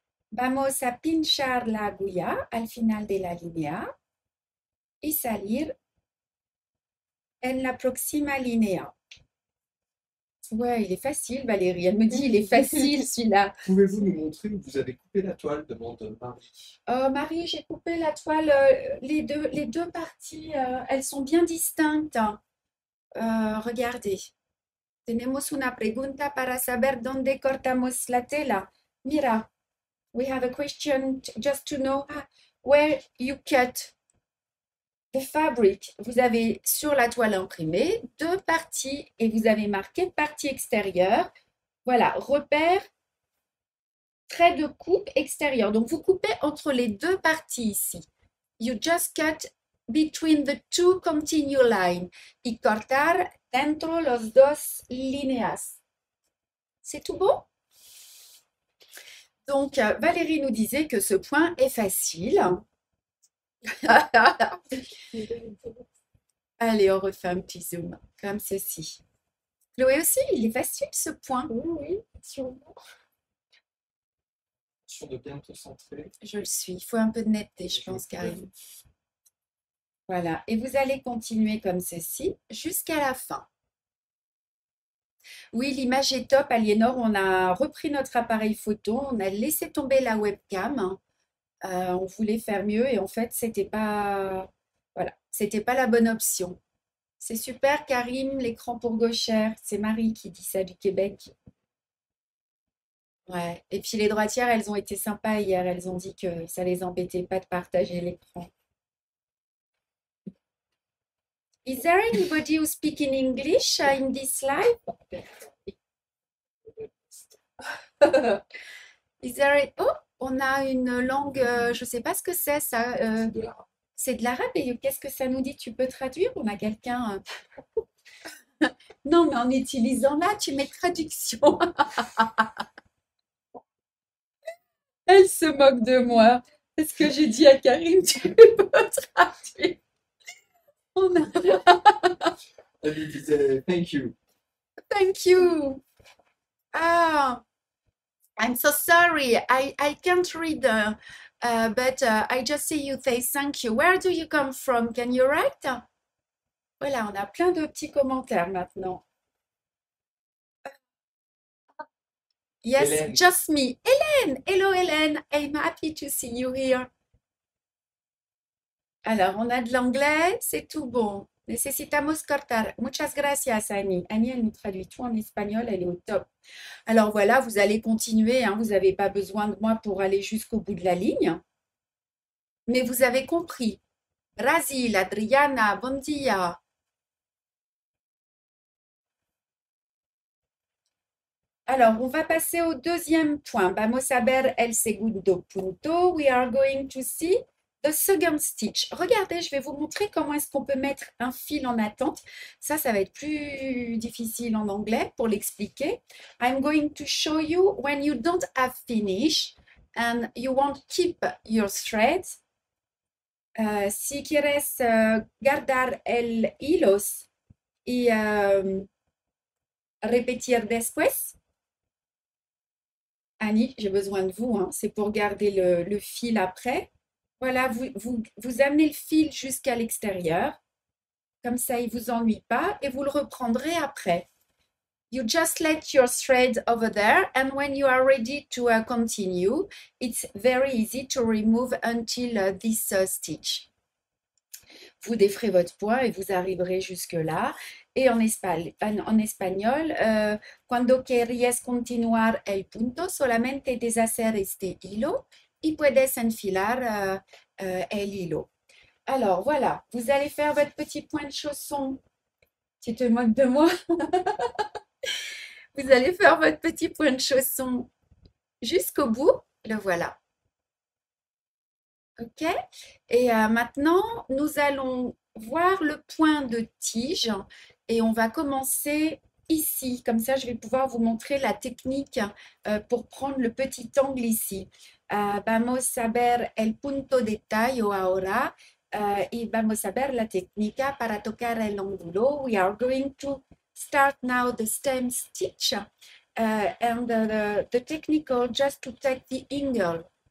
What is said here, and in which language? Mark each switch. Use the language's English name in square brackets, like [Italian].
[Spanish] Vamos a pinchar la aguja al final de la línea y salir en la próxima línea. [French] Ouais, il est facile, Valérie. Elle me dit, il est facile celui-là. Pouvez-vous nous montrer où vous avez coupé la toile, demande Marie. Marie, j'ai coupé la toile, les deux parties, elles sont bien distinctes. Regardez. [Spanish] Tenemos una pregunta para saber dónde cortamos la tela. Mira, [English] we have a question just to know where you cut the fabric. [French] Vous avez sur la toile imprimée deux parties et vous avez marqué partie extérieure. Voilà, repère, trait de coupe extérieur. Donc, vous coupez entre les deux parties ici. You just cut between the two continuous lines. Y cortar dentro los dos líneas. C'est tout bon? Donc, Valérie nous disait que ce point est facile. Allez, on refait un petit zoom, comme ceci. Chloé aussi, il est facile ce point. Oui, sûrement. Sûr de bien te centrer. Je le suis. Il faut un peu de netteté, je pense, Karine. Voilà. Et vous allez continuer comme ceci jusqu'à la fin. Oui, l'image est top, Aliénor. On a repris notre appareil photo. On a laissé tomber la webcam. On voulait faire mieux et en fait, c'était pas, voilà, c'était pas la bonne option. C'est super, Karim, l'écran pour gauchère. C'est Marie qui dit ça du Québec. Ouais. Et puis les droitières, elles ont été sympas hier. Elles ont dit que ça les embêtait pas de partager l'écran. [English] Is there anybody who speaks in English in this live? Is there [French] oh, on a une langue, je ne sais pas ce que c'est ça. C'est de l'arabe et qu'est-ce que ça nous dit? Tu peux traduire? On a quelqu'un. Non, mais en utilisant là, tu mets traduction. Elle se moque de moi. Est-ce que j'ai dit à Karim, tu peux traduire? On a... Elle lui disait [English] thank you. Thank you. Ah, I'm so sorry. I can't read, but I just see you say thank you. Where do you come from? Can you write? [French] Voilà, on a plein de petits commentaires maintenant. [English] Yes, Hélène. just me. Hélène. Hello, Hélène. I'm happy to see you here. [French] Alors, on a de l'anglais, c'est tout bon. [Spanish] Necesitamos cortar. Muchas gracias, [French] Annie. Annie, elle nous traduit tout en espagnol, elle est au top. Alors voilà, vous allez continuer, hein, vous n'avez pas besoin de moi pour aller jusqu'au bout de la ligne. Mais vous avez compris. Brasil, Adriana, [Portuguese] bon dia. [French] Alors, on va passer au deuxième point. [Spanish] Vamos a ver el segundo punto. [English] We are going to see the second stitch. [French] Regardez, je vais vous montrer comment est-ce qu'on peut mettre un fil en attente. Ça va être plus difficile en anglais pour l'expliquer. [English] I'm going to show you when you don't have finish and you want to keep your threads. [Spanish] Si quieres guardar el hilos y repetir después. [French] Annie, j'ai besoin de vous, hein. C'est pour garder le fil après. Voilà, vous amenez le fil jusqu'à l'extérieur. Comme ça, il ne vous ennuie pas et vous le reprendrez après. [English] You just let your thread over there and when you are ready to continue, it's very easy to remove until this stitch. [French] Vous déferez votre point et vous arriverez jusque-là. Et en espagnol, [Spanish] cuando querías continuar el punto, solamente deshacer este hilo y puedes enfilar el hilo. [French] Alors voilà, vous allez faire votre petit point de chausson. Tu te moques de moi? Vous allez faire votre petit point de chausson jusqu'au bout. Le voilà. OK? Et maintenant, nous allons voir le point de tige et on va commencer ici. Comme ça, je vais pouvoir vous montrer la technique pour prendre le petit angle ici. [Spanish] Vamos a ver el punto de tallo ahora y vamos a ver la técnica para tocar el ángulo. [English] We are going to start now the stem stitch and the technical just to take the angle.